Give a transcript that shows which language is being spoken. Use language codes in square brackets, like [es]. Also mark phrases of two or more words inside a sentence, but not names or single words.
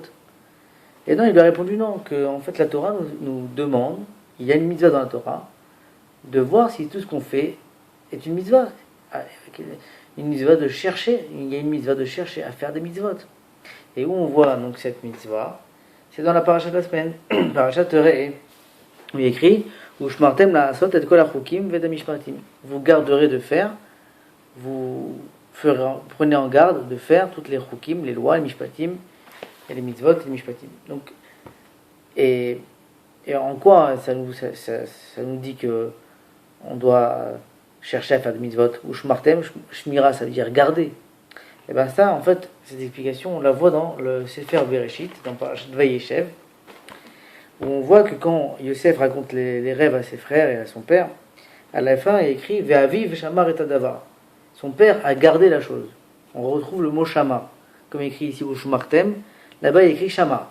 [fr] Et non, il lui a répondu non, que en fait la Torah nous demande, il y a une mitzvah dans la Torah, de voir si tout ce qu'on fait est une mitzvah. Une mitzvah de chercher, il y a une mitzvah de chercher à faire des mitzvot. Et où on voit donc cette mitzvah, c'est dans la paracha de la semaine, paracha Re'eh. [he] Il écrit ושמרתם לעשות את כל החוקים והמשפטים. [fr] Vous garderez de faire, prenez en garde de faire toutes les chukim, les lois, les mishpatim, et les mitzvot et les mishpatim. Donc, et en quoi ça nous dit que on doit chercher à faire des mitzvot? [he] ושמרתם שמירה, [fr] ça veut dire garder. Et bien ça, en fait, cette explication, on la voit dans le Sefer Bereshit, dans Parashat Vayeshev, où on voit que quand Yosef raconte les rêves à ses frères et à son père, à la fin il écrit [he] ואביו שמר את הדבר. [fr] Son père a gardé la chose. On retrouve le mot shama, comme écrit ici au Shumartem, là-bas il écrit shama.